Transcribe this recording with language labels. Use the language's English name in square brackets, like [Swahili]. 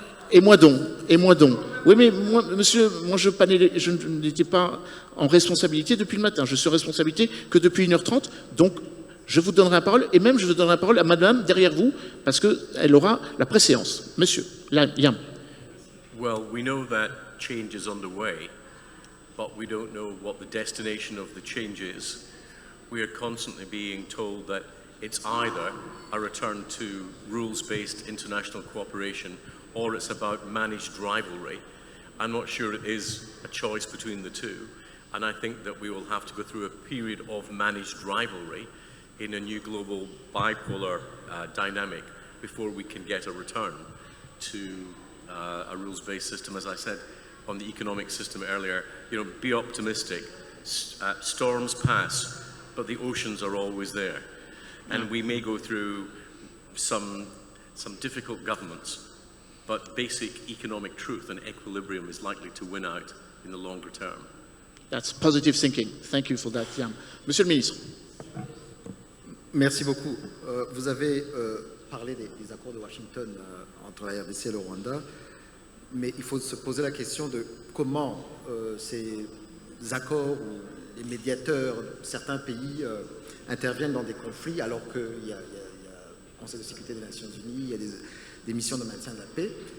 [French] Et moi donc. Oui, mais moi, monsieur, je n'étais pas en responsabilité depuis le matin. Je suis en responsabilité que depuis 1h30. Donc, je vous donnerai la parole. Et même, je vous donnerai la parole à madame derrière vous, parce qu'elle aura la préséance. Monsieur, Liam. [English] Well, we know that change is underway, but we don't know what the destination of the change is. We are constantly being told that it's either a return to rules-based international cooperation or it's about managed rivalry. I'm not sure it is a choice between the two, and I think that we will have to go through a period of managed rivalry in a new global bipolar dynamic before we can get a return to a rules-based system, as I said on the economic system earlier, be optimistic. Storms pass, but the oceans are always there. And we may go through some difficult governments, but basic economic truth and equilibrium is likely to win out in the longer term. That's positive thinking. Thank you for that, Jan. [French] Monsieur le ministre. Merci beaucoup. Vous avez parlé des accords de Washington entre la RDC et le Rwanda, mais il faut se poser la question de comment ces accords ou les médiateurs de certains pays interviennent dans des conflits alors qu'il y a le Conseil de sécurité des Nations Unies, il y a des missions de maintien de la paix.